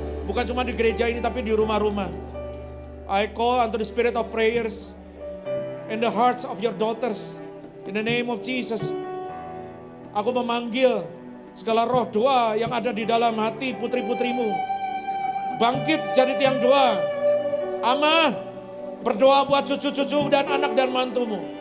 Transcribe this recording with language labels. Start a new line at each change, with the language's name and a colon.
Indonesian: Bukan cuma di gereja ini tapi di rumah-rumah.
English: I call unto the spirit of prayers in the hearts of your daughters. In the name of Jesus.
Indonesian: Aku memanggil segala roh doa yang ada di dalam hati putri-putrimu. Bangkit jadi tiang doa. Ama, berdoa buat cucu-cucu dan anak dan mantumu.